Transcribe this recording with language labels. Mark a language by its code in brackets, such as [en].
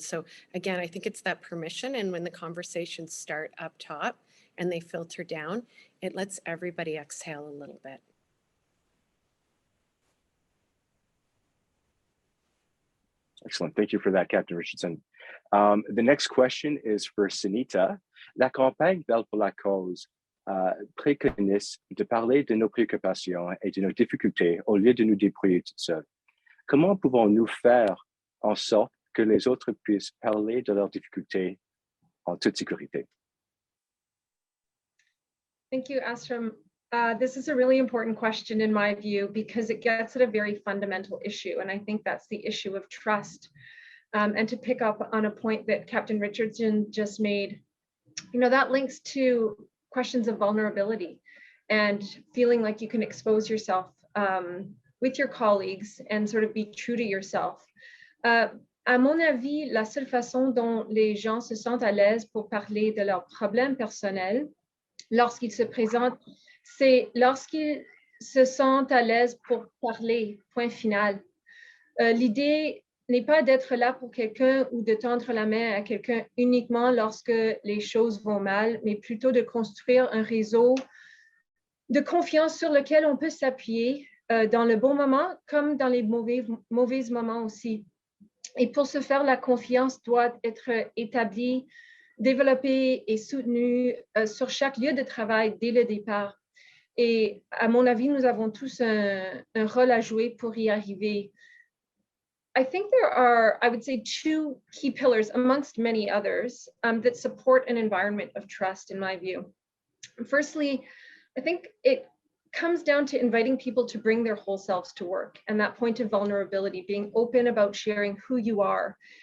[en] So again, I think it's that permission. And when the conversations start up top and they filter down, it lets everybody exhale a little bit. Excellent. Thank you for that, Captain Richardson. The next question is for Sunita. [fr] La campagne Belle pour la cause préconise de parler de nos préoccupations et de nos difficultés au lieu de nous débrouiller toutes seules. Comment pouvons-nous faire en sorte que les autres puissent parler de leurs difficultés en toute sécurité? [en] Thank you, Astram. This is a really important question in my view, because it gets at a very fundamental issue. And I think that's the issue of trust. And to pick up on a point that Captain Richardson just made, you know, that links to questions of vulnerability and feeling like you can expose yourself with your colleagues and sort of be true to yourself. [fr] À mon avis, la seule façon dont les gens se sentent à l'aise pour parler de leurs problèmes personnels lorsqu'ils se présentent, c'est lorsqu'ils se sentent à l'aise pour parler, point final. L'idée n'est pas d'être là pour quelqu'un ou de tendre la main à quelqu'un uniquement lorsque les choses vont mal, mais plutôt de construire un réseau de confiance sur lequel on peut s'appuyer dans le bon moment comme dans les mauvais moments aussi. Et pour ce faire, la confiance doit être établie, développée et soutenue sur chaque lieu de travail dès le départ. Et à mon avis, nous avons tous un rôle à jouer pour y arriver. [en] I think there are, I would say, two key pillars amongst many others that support an environment of trust, in my view. Firstly, I think it comes down to inviting people to bring their whole selves to work, and that point of vulnerability, being open about sharing who you are.